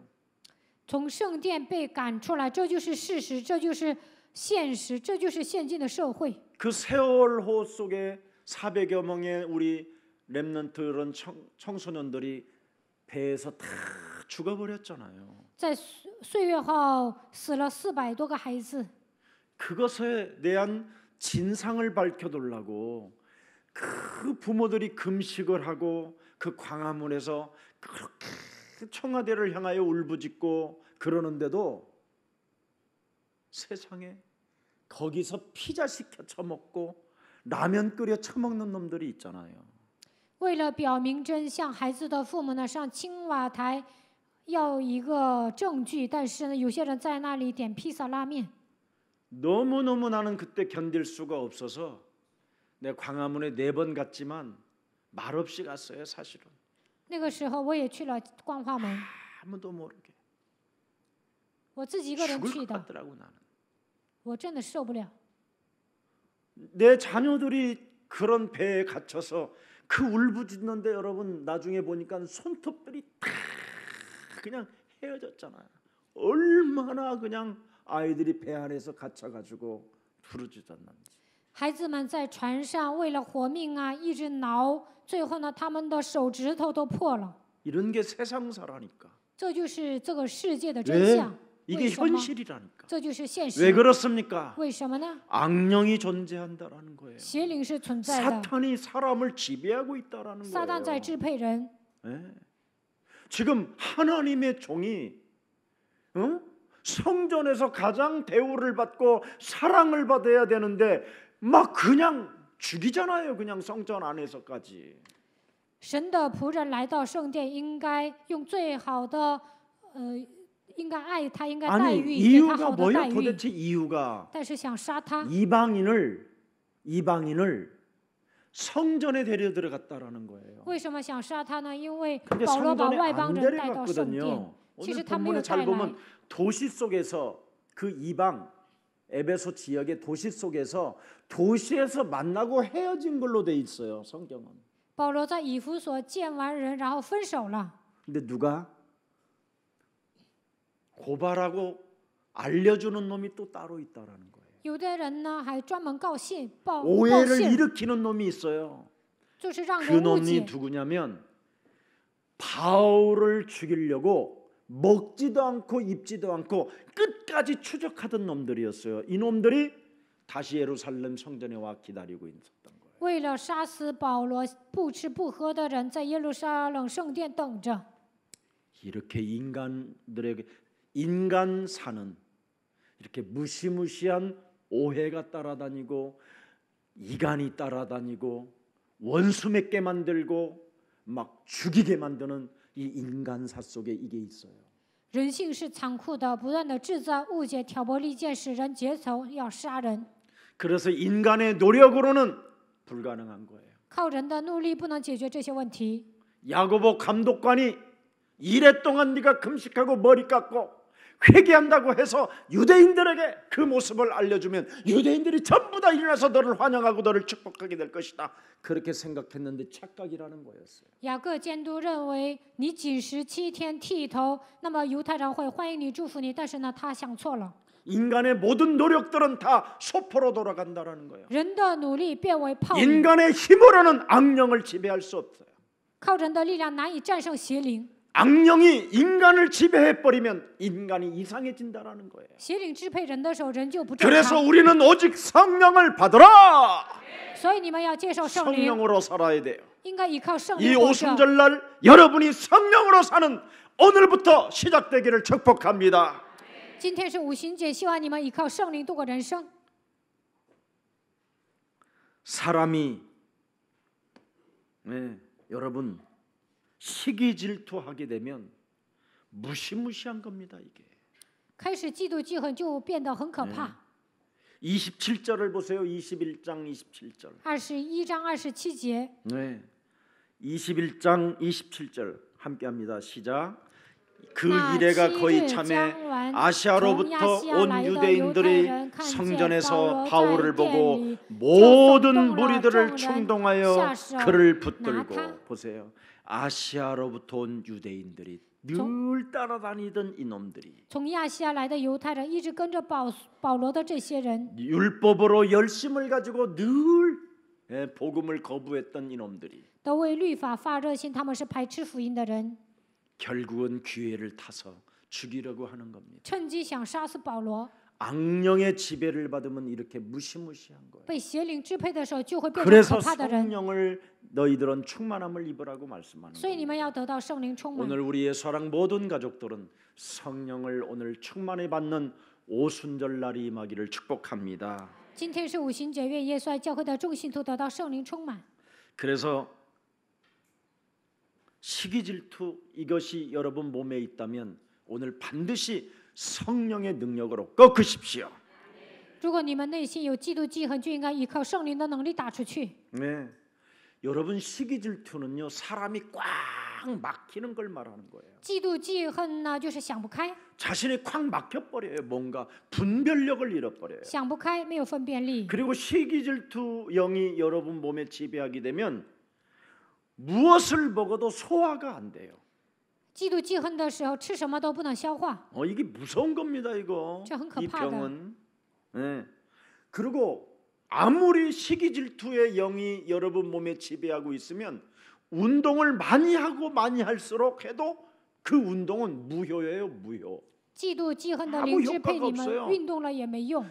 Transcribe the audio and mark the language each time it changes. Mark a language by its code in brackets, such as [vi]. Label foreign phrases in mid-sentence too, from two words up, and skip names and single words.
[zh] 从圣殿被赶出来，这就是事实，这就是现实，这就是现今的社会。 [ko] 그 세월호 속에 400여 명의 우리 렘넌트런 청소년들이 배에서 다 죽어버렸잖아요. [zh] 在岁月后死了400多个孩子， [ko] 그것에 대한 진상을 밝혀달라고 그 부모들이 금식을 하고 그 광화문에서 그렇게 청와대를 향하여 울부짖고 그러는데도 세상에 거기서 피자 시켜 처먹고 라면 끓여 처먹는 놈들이 있잖아요. [zh] 为了表明真相，孩子的父母呢上青瓦台要一个证据，但是呢，有些人在那里点披萨拉面。 [ko] 너무너무 나는 그때 견딜 수가 없어서 내 광화문에 4번 갔지만 말없이 갔어요. 사실은 [zh] 那个时候我也去了光化门， [ko] 아무도 모르게 [zh] 我自己一个人 [ko] 죽을 [zh] 去 [ko] 것 [zh] 的， [ko] 같더라고 나는. [zh] 我真的受不了。 [ko] 내 자녀들이 그런 배에 갇혀서 그 울부짖는데 여러분 나중에 보니까 손톱들이 다 그냥 헤어졌잖아요. 얼마나 그냥 아이들이 배 안에서 갇혀가지고 부르짖었는지. [zh] 孩子们在船上为了活命啊，一直挠，最后呢，他们的手指头都破了。 [ko] 이런 게 세상사라니까. [zh] 这就是这个世界的真 [ko] 왜? [zh] 相。 [ko] 이게 [zh] 为什么？ [ko] 현실이라니까. [zh] 这就是现 [ko] 왜 [zh] 实。 [ko] 그렇습니까? [zh] 为什么呢？ [ko] 악령이 존재한다라는 거예요. [zh] 邪灵是存在的， [ko] 사탄이 사람을 지배하고 있다라는 [zh] 撒旦在 [ko] 거예요. [zh] 支配人。 [ko] 네. 지금 하나님의 종이 성전에서 가장 대우를 받고 사랑을 받아야 되는데 막 그냥 죽이잖아요. 그냥 성전 안에서까지. [zh] 神的仆人来到圣殿，应该用最好的，应该爱他，应该待 [ko] 아니 [zh] 遇，给他 [ko] 이유가 [zh] 好的待 [ko] 뭐예요? [zh] 遇。 [ko] 도대체 이유가 [zh] 但是想杀他， [ko] 이방인을 성전에 데려 들어갔다라는 거예요. [zh] 为什么想杀他呢？因为 [ko] 근데 [zh] 保罗把 [ko] 성전에 [zh] 外邦 [ko] 안 [zh] 人带到圣殿， [ko] 데려갔거든요. [zh] 其实 [ko] 오늘 [zh] 他没有 [ko] 본문에 [zh] 带 [ko] 잘 [zh] 来 [ko] 보면 。 도시 속에서 그 이방 에베소 지역의 도시 속에서 도시에서 만나고 헤어진 걸로 돼 있어요. 성경은. [zh] 保罗在以弗所见完人，然后分手了。 [ko] 근데 누가 고발하고 알려주는 놈이 또 따로 있다라는 거예요. [zh] 有的人呢还专门告信报 [ko] 오해를 [zh] 信， [ko] 일으키는 놈이 있어요. [zh] 就是让 [ko] 그 [zh] 人误 [ko] 놈이 [zh] 解。 [ko] 누구냐면 바울을 죽이려고 먹지도 않고 입지도 않고 끝까지 추적하던 놈들이었어요. 이 놈들이 다시 예루살렘 성전에 와 기다리고 있었던 거예요. [zh] 为了杀死保罗，不吃不喝的人在耶路撒冷圣殿等着。 [ko] 이렇게 인간들에게 인간사는 이렇게 무시무시한 오해가 따라다니고 이간이 따라다니고 원수 맺게 만들고 막 죽이게 만드는 이 인간사 속에 이게 있어요. [zh] 人性是残酷的，不断的制造误解、挑拨离间，使人结仇要杀人。 [ko] 그래서 인간의 노력으로는 불가능한 거예요. [zh] 靠人的努力不能解决这些问题。 [ko] 야고보 감독관이 이래 동안 네가 금식하고 머리 깎고 회개한다고 해서 유대인들에게 그 모습을 알려주면 유대인들이 전부 다 일어나서 너를 환영하고 너를 축복하게 될 것이다. 그렇게 생각했는데 착각이라는 거였어요. [zh] 雅各监督认为你禁食7天剃头，那么犹太人会欢迎你、祝福你，但是呢，他想错了。 [ko] 인간의 모든 노력들은 다 소포로 돌아간다라는 거예요. [zh] 人的努力变为泡影， [ko] 인간의 힘으로는 악령을 지배할 수 없어요. [zh] 靠人的力量难以战胜邪灵。 [ko] 악령이 인간을 지배해 버리면 인간이 이상해진다라는 거예요. [zh] 邪灵支配人的时候，人就不正 [ko] 그래서 [zh] 常。 [ko] 우리는 오직 성령을 받으라. [zh] 所以你们要接受圣灵， [ko] 성령으로 살아야 돼요. [zh] 应该依靠圣 [ko] 이 [zh] 灵活着。 [ko] 오순절날 여러분이 성령으로 사는 오늘부터 시작되기를 축복합니다. [zh] 今天是五旬节，希望你们依靠圣灵度过人生。 [ko] 사람이 여러분 시기 질투하게 되면 무시무시한 겁니다. 이게 [zh] 开始嫉妒记恨就变得很可怕。 [ko] 27절을 보세요. 21장 27절. [zh] 21章27节， [ko] 네. 21장 27절. 함께합니다. 시작. 그 [zh] 那 [ko] 이래가 [zh] 7 [ko] 거의 [zh] 日 [ko] 참에 [zh] 将完，从 [ko] 아시아로부터 [zh] 亚细亚 [ko] 온 [zh] 来的犹太 [ko] 유대인들이 [zh] 人看见保 [ko] 성전에서 [zh] 罗在 [ko] 바울을 [zh] 殿 [ko] 보고 [zh] 里，就 [ko] 모든 [zh] 动了 [ko] 무리들을 [zh] 众人 [ko] 충동하여 [zh] 下手 [ko] 그를 [zh] 拿 [ko] 붙들고 [zh] 他。 [ko] 보세요. 아시아로부터 온 유대인들이 늘 따라다니던 이놈들이 [zh] 从亚细亚来的犹太人一直跟着保罗的这些人， [ko] 율법으로 열심을 가지고 늘 복음을 거부했던 이놈들이 [zh] 都为律法发热心，他们是排斥福音的人， [ko] 결국은 기회를 타서 죽이려고 하는 겁니다. [zh] 趁机想杀死保罗。 [ko] 악령의 지배를 받으면 이렇게 무시무시한 거예요. [zh] 被邪灵支配的时候，就会变成 [ko] 그래서 [zh] 可怕的人。 [ko] 성령을 너희들은 충만함을 입으라고 말씀하는 [zh] 所以你 [ko] 거예요. [zh] 们要得到圣灵充满。 [ko] 오늘 우리의 사랑 모든 가족들은 성령을 오늘 충만히 받는 오순절 날이 임하기를 축복합니다. [zh] 今天是五旬节，愿耶稣爱教会的众信徒得到圣灵充满。 [ko] 그래서 시기 질투 이것이 여러분 몸에 있다면 오늘 반드시 성령의 능력으로 꺾으십시오. [zh] 如果你们内心有嫉妒记恨，就应该依靠圣灵的能力打出去。 [ko] 네, 여러분 시기 질투는요 사람이 꽉 막히는 걸 말하는 거예요. [zh] 嫉妒记恨呢，就是想不开， [ko] 자신이 꽉 막혀 버려요. 뭔가 분별력을 잃어버려요. [zh] 想不开，没有分辨力。 [ko] 그리고 시기 질투 영이 여러분 몸에 지배하게 되면 무엇을 먹어도 소화가 안 돼요. [zh] 嫉妒记恨的时候，吃什么都不能消化， [ko] 이게 무서운 겁니다. 이거 [zh] 저 很可 [ko] 이 [zh] 怕的。 [ko] 병은. 네. 그리고 아무리 시기 질투의 영이 여러분 몸에 지배하고 있으면 운동을 많이 하고 많이 할수록 해도 그 운동은 무효예요. 무효. [zh] 嫉妒记恨的 [ko] 아무 [zh] 灵支配 [ko] 효과가 [zh] 你们， [ko] 없어요. [zh] 运动了也没用。